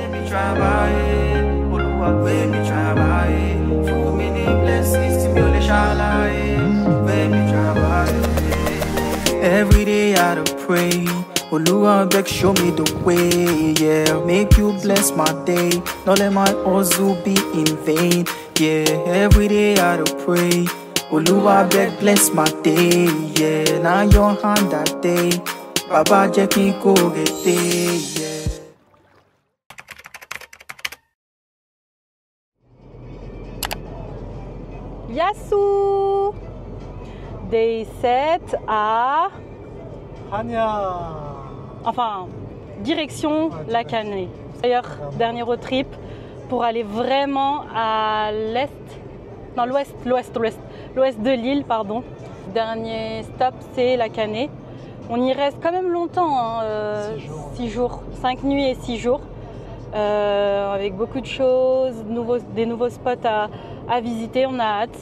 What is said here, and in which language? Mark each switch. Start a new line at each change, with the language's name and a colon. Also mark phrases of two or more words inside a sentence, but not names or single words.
Yoruba: travailler, Olúwa gbé mi travailler, fún mi ní blessings tí mi ò lè ṣàlàyé, gbé mi travailler.
English: Every day I do pray, Olúwa beg show me the way, yeah. Make you bless my day, don't let my hustle be in vain, yeah. Every day I do pray, Olúwa beg bless my day, yeah. Now your hand that day,
Yoruba: Baba jẹ́ kí n kó rete, yeah.
French: Yassou! Day 7 à... Rania. Enfin, direction La Canée. D'ailleurs, dernier
English: road trip
French: pour aller vraiment à l'est, non l'ouest de l'île, pardon. Dernier stop, c'est La Canée. On y reste quand même longtemps, hein, 6 jours, 5 nuits et 6 jours, avec beaucoup de choses, des nouveaux spots à visiter, on a hâte.